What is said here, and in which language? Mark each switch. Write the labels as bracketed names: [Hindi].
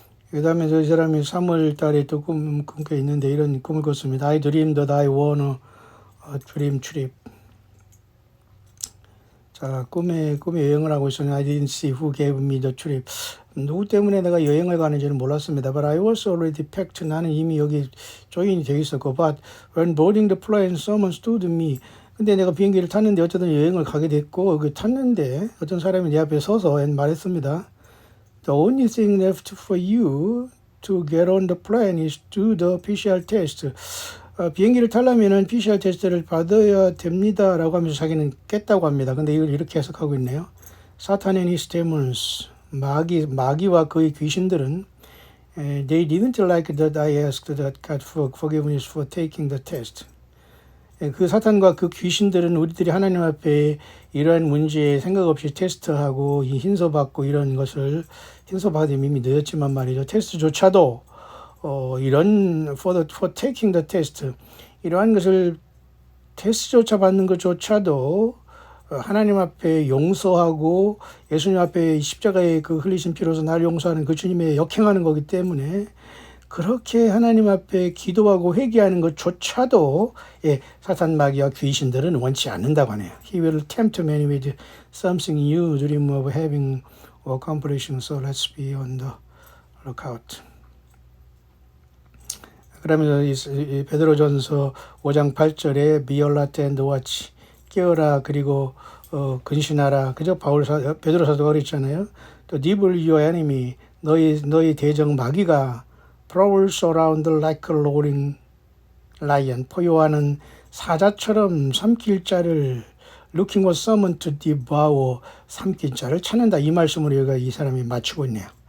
[Korean] 그 다음에 저 사람이 3월 달에 또 꿈꿔 있는데 이런 꿈을 꿨습니다. [English] I dreamed that I won a dream trip. [Korean] 자, 꿈에 여행을 하고 있었는데 [English] I didn't see who gave me the trip. [Korean] 누구 때문에 내가 여행을 가는지는 몰랐습니다. [English] But I was already packed. [Korean] 나는 이미 여기 조인이 되어 있었고. [English] But when boarding the plane, someone stood me. [Korean] 근데 내가 비행기를 탔는데 어쨌든 여행을 가게 됐고 탔는데 어떤 사람이 내 앞에 서서 말했습니다. [English] The only thing left for you to get on the plane is do the PCR test. [Korean] 비행기를 타려면은 PCR 테스트를 받아야 됩니다라고 하면서 자기는 깼다고 합니다. 근데 이걸 이렇게 해석하고 있네요. [English] 사탄 and his demons, [Korean] 마귀와 그의 귀신들은 [English] they didn't like that I asked that God for forgiveness for taking the test. [Korean] 그 사탄과 그 귀신들은 우리들이 하나님 앞에 이러한 문제에 생각 없이 테스트하고 이 흰소받고 이런 것을 흰소받으면 이미 늦었지만 말이죠. 테스트조차도 이런 [English] for taking the test, [Korean] 이러한 것을 테스트조차 받는 것조차도 하나님 앞에 용서하고 예수님 앞에 십자가의 그 흘리신 피로서 날 용서하는 그 주님의 역행하는 거기 때문에 그렇게 하나님 앞에 기도하고 회개하는 것조차도 사탄 마귀와 귀신들은 원치 않는다고 하네요. [English] He will tempt many with something you dream of having or accomplishing, so let's be on the lookout. [Korean] 그러면서 이 베드로전서 5장 8절에 [English] Be alert and watch, [Korean] 깨어라 그리고 근신하라. 그죠? 베드로 사도가 그랬잖아요. 또 [English] devil your enemy, [Korean] 너희 대적 마귀가 [English] prowls around like a roaring lion, [Korean] 포효하는 사자처럼 삼킬 자를 [English] looking for someone to devour, [Korean] 삼킬 자를 찾는다. 이 말씀으로 여기가 이 사람이 맞추고 있네요.